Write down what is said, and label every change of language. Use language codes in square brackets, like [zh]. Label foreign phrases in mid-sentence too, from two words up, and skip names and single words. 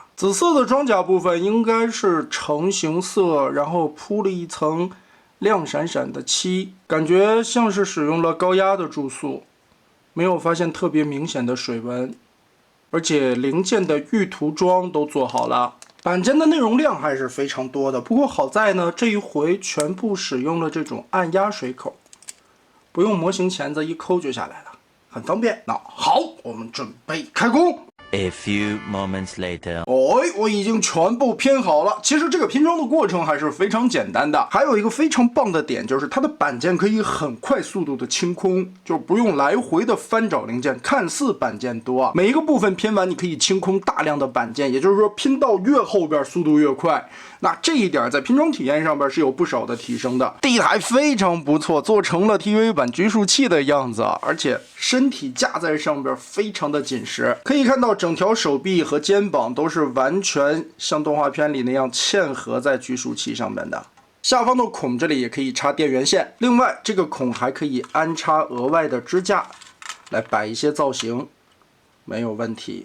[zh] 紫色的装甲部分应该是成型色，然后铺了一层亮閃閃的漆，感觉像是使用了高压的注塑，没有发现特别明显的水纹，而且零件的预涂装都做好了。板件的内容量还是非常多的，不过好在呢，这一回全部使用了这种按压水口，不用模型钳子一抠就下来了。很方便。那好，我們準備開工。 [en] A few moments later， [zh] 我已經全部拼好了。其實這個拼裝的過程還是非常簡單的。還有一個非常棒的點，就是它的板件可以很快速度的清空，就不用來回的翻找零件。看似板件多啊，每一個部分拼完，你可以清空大量的板件，也就是說拼到越後邊速度越快。那這一點在拼裝體驗上邊是有不少的提升的。地台非常不錯，做成了 TV 版局數器的樣子，而且身體架在上邊非常的緊實，可以看到整條手臂和肩膀都是完全像動畫片裡那樣嵌合在局數器上面的。下方的孔這裡也可以插電源線，另外這個孔還可以安插額外的支架來擺一些造型，沒有問題。